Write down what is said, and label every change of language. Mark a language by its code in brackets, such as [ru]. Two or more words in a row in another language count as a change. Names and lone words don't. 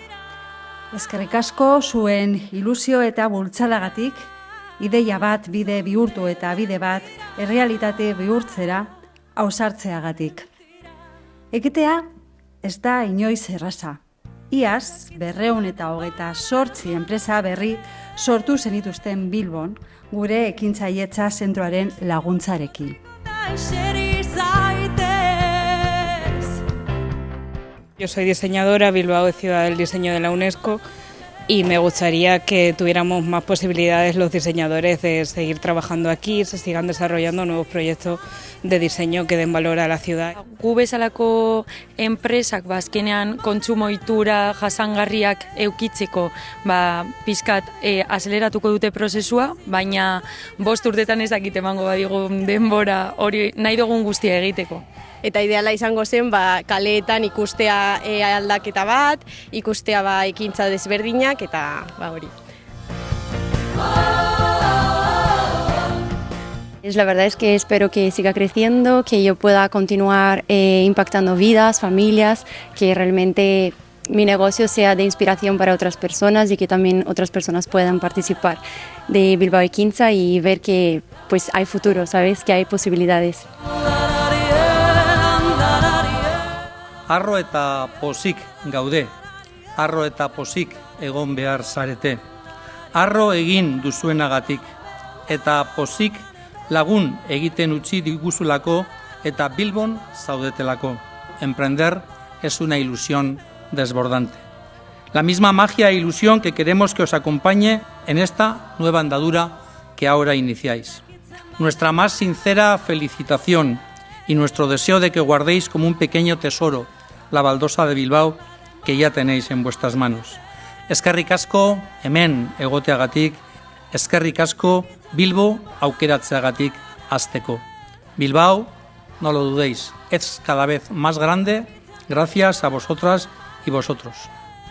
[eu] Eskerrik asko zuen ilusio eta bultzadagatik, ideia bat bide bihurtu eta bide bat errealitate bihurtzera ausartzeagatik. Ekitea ez da inoiz erraza. Iaz, 228 enpresa berri sortu zenituzten Bilbon, gure ekintzailetza zentroaren laguntzarekin. [es] Yo soy diseñadora, Bilbao es ciudad del diseño de la UNESCO y me gustaría que tuviéramos más posibilidades los diseñadores de seguir trabajando aquí, se sigan desarrollando nuevos proyectos de diseño que den valor a la ciudad. [eu] Gu bezalako enpresak azkenean kontsumo ohitura jasangarriak eukitzeko pizkat azeleratuko dute prozesua, baina 5 urtetan ez dakit emango badigun denbora hori nahi dugun guztia egiteko. Eta ideala izango zen kaleetan ikustea aldaketa bat, ikustea ekintza desberdinak eta hori. [es] La verdad es que espero que siga creciendo, que yo pueda continuar impactando vidas, familias, que realmente mi negocio sea de inspiración para otras personas y que también otras personas puedan participar de Bilbao Ekintzak y ver que pues hay futuro, ¿sabes? Que hay posibilidades. [eu] Harro eta pozik gaude, harro eta pozik egon behar zarete. Harro egin duzuenagatik, eta pozik lagun egiten utzi diguzulako eta Bilbon zaudetelako. [es] Emprender es una ilusión desbordante. La misma magia e ilusión que queremos que os acompañe en esta nueva andadura que ahora iniciáis. Nuestra más sincera felicitación y nuestro deseo de que guardéis como un pequeño tesoro la baldosa de Bilbao que ya tenéis en vuestras manos. [eu] Eskerrik asko hemen egoteagatik, eskerrik asko Bilbo aukeratzeagatik hasteko. [es] Bilbao, no lo dudéis, es cada vez más grande gracias a vosotras y vosotros.